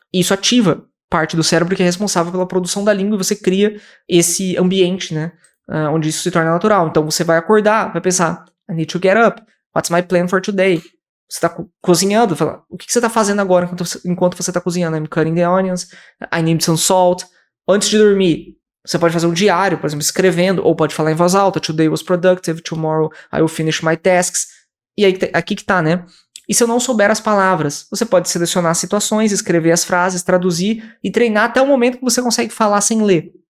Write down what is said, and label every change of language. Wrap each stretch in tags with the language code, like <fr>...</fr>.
<pt>Isso ativa parte do cérebro que é responsável pela produção da língua e você cria esse ambiente, né? Onde isso se torna natural. Então você vai acordar, vai pensar,</pt> <en>I need to get up. What's my plan for today?</en> <pt>Você está cozinhando, fala, o que você está fazendo agora enquanto você está cozinhando?</pt> <en>I'm cutting the onions, I need some salt.</en> <pt>Antes de dormir, você pode fazer um diário, por exemplo, escrevendo, ou pode falar em voz alta,</pt> <en>today was productive, tomorrow I will finish my tasks.</en> <pt>E aí, aqui que tá, né? E se eu não souber as palavras? Você pode selecionar situações, escrever as frases, traduzir e treinar até o momento que você consegue falar sem ler.</pt>